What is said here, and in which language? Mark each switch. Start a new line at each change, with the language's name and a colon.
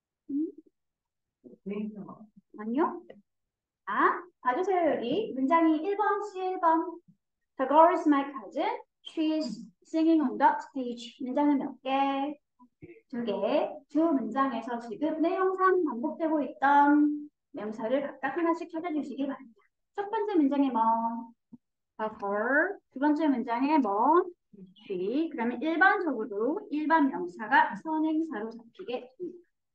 Korean: 음? 아니요? 아, 봐주세요 여기 문장이 1번, C1번
English: The girl is my cousin. She's singing on the stage.
Korean: 문장은 몇 개? 두 개. 두 문장에서 지금 내용상 반복되고 있던 명사를 각각 하나씩 찾아주시기 바랍니다. 첫 번째 문장에 뭐? her. 두 번째 문장에 뭐? she. 그러면 일반적으로 일반 명사가 선행사로 잡히게 됩니다.